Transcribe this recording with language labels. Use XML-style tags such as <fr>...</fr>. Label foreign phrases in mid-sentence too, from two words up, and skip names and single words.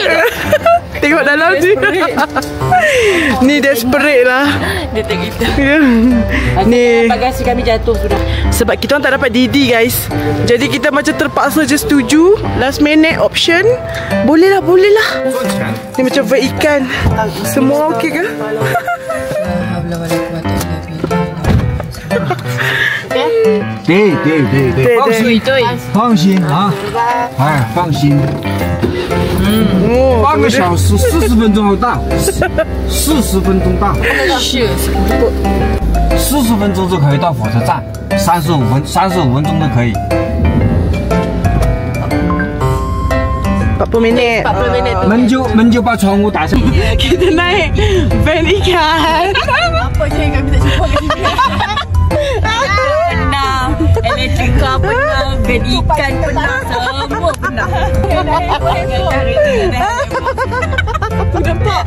<ms>Tengok dalam ni. Ni desperate lah. Dia tak kita. Ni bagasi kami jatuh sudah. sebab kita orang tak dapat DD guys. Jadi kita macam terpaksa je setuju.</ms> <en>Last minute option.</en> <ms>Boleh lah, boleh lah. Ni macam ikan. Semua okey ke?</ms> <zh>对，放心，放心啊，哎，放心。半个小时40分钟后到，40分钟到，40分钟就可以到火车站，35分钟都可以。</zh> <ms>40 minit. 40 minit tu.</ms> <zh>门就把窗户打上。</zh> <ms>Kita naik van ikan. Apa je yang kami tak jumpa kat sini? Pernah. Elektrika pernah. Van ikan pernah. Semua pernah. Nampak?</ms>